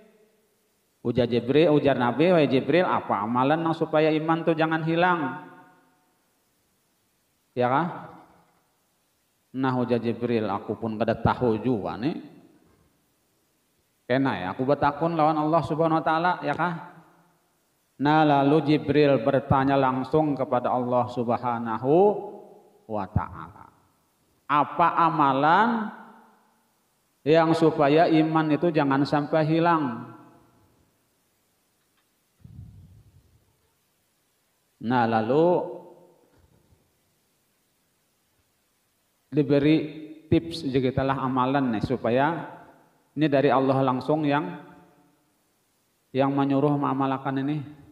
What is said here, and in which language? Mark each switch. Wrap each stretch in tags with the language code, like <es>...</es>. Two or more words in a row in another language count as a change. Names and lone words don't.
<bjn>Ujar Nabi, wahai Jibril, apa amalan yang supaya iman itu jangan hilang? Ya kah? Nah, ujar Jibril, aku pun kada tahu juga nih. Kena ya, aku bertakun lawan Allah</bjn> <ar>سبحانه وتعالى,</ar> <bjn>ya kah? Nah, lalu Jibril bertanya langsung kepada Allah</bjn> <ar>سبحانه وتعالى.</ar> <bjn>Apa amalan yang supaya iman itu jangan sampai hilang? Nah, lalu diberi tips juga lah amalan nih supaya ini dari Allah langsung yang menyuruh mengamalkan ini.</bjn>